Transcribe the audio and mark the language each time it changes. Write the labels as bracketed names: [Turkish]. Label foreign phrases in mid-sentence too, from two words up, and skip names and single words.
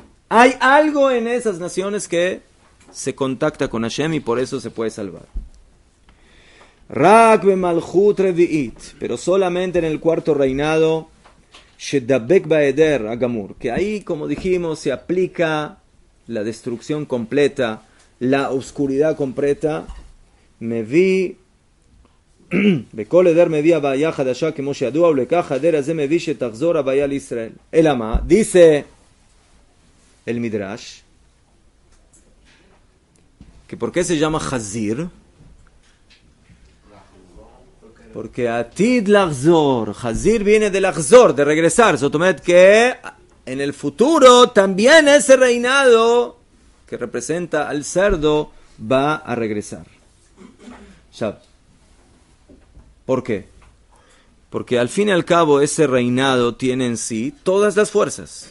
[Spanish] Hay algo en esas naciones que se contacta con Hashem y por eso se puede salvar. [Hebrew] רק במלכות רביעית, [Spanish] pero solamente en el cuarto reinado, [Hebrew] שדבק בהעדר הגמור, [Spanish] que ahí, como dijimos, se aplica la destrucción completa, la oscuridad completa. [Hebrew] Mevi בכל עדר מביא הבעיה חדשה כמו שידוע ולכך העדר הזה מביא שתחזור הבעיה לישראל. אלא מה? [Spanish] dice el Midrash que ¿por qué se llama Hazir? Porque [Hebrew] עתיד לחזור, [Spanish] Hazir viene de Lachzor, de regresar. [Hebrew] זאת אומרת [Spanish] que en el futuro también ese reinado que representa al cerdo va a regresar. Ya. ¿Por qué? Porque al fin y al cabo ese reinado tiene en sí todas las fuerzas.